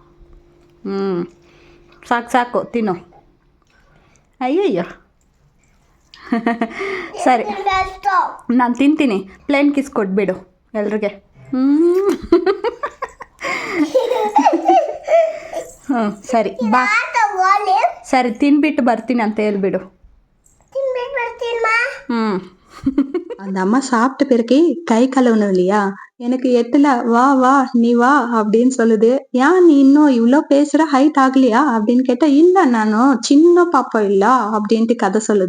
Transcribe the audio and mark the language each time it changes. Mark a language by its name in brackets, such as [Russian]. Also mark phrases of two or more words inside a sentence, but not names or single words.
[Kannada] ಸಾಕು ಸಾಕು ತಿನ್ನು. ಅಯ್ಯಯ್ಯೋ. ಸರಿ, ನಾನು ತಿಂತೀನಿ. [English] plane kiss [Kannada] ಕೊಟ್ಬಿಡು ಎಲ್ರಿಗೆ. ಸರಿ ಬಾ. ಸರಿ, ತಿನ್ಬಿಟ್ಟು ಬರ್ತೀನಿ ಅಂತ ಹೇಳ್ಬಿಡು. [Tamil] அந்த அம்மா சாப்பிட்ட பிறகு கை கழுவணும் இல்லையா, எனக்கு எட்டல, வா வா நீ வா அப்படின்னு சொல்லுது. ஏன் நீ இன்னும் இவ்ளோ பேசுற, ஹைட் ஆகலையா அப்படின்னு கேட்டா, இல்ல நானும் சின்ன பாப்பா இல்ல அப்படின்ட்டு கதை சொல்லுது.